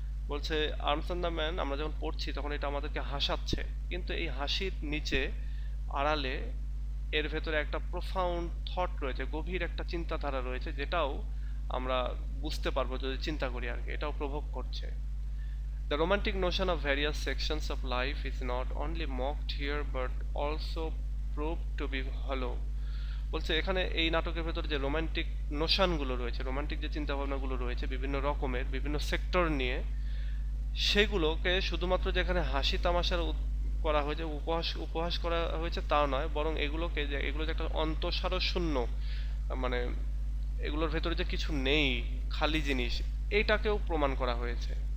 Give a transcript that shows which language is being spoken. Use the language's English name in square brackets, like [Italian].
[Bangla] বলছে arms and the man আমরা যখন পড়ছি তখন এটা আমাদেরকে হাসাচ্ছে, কিন্তু এই হাসির নিচে আড়ালে এর ভেতরে একটা প্রোফাউন্ড থট রয়েছে, গভীর একটা চিন্তাধারা রয়েছে, যেটাও আমরা বুঝতে পারবো যদি চিন্তা করি আর কি, এটাও প্রভোগ করছে। [English] The romantic notion of various sections of life is not only mocked here but also proved to be hollow। [Bangla] বলছে এখানে এই নাটকের ভেতরে যে রোমান্টিক নোশনগুলো রয়েছে, রোমান্টিক যে চিন্তাভাবনাগুলো রয়েছে বিভিন্ন রকমের বিভিন্ন সেক্টর নিয়ে, সেগুলোকে শুধুমাত্র যেখানে হাসি তামাশার করা হয়েছে, উপহাস করা হয়েছে তা নয়, বরং এগুলোকে যে এগুলো যে একটা অন্তঃসার শূন্য, মানে এগুলোর ভেতরে যে কিছু নেই, খালি জিনিস, এইটাকেও প্রমাণ করা হয়েছে।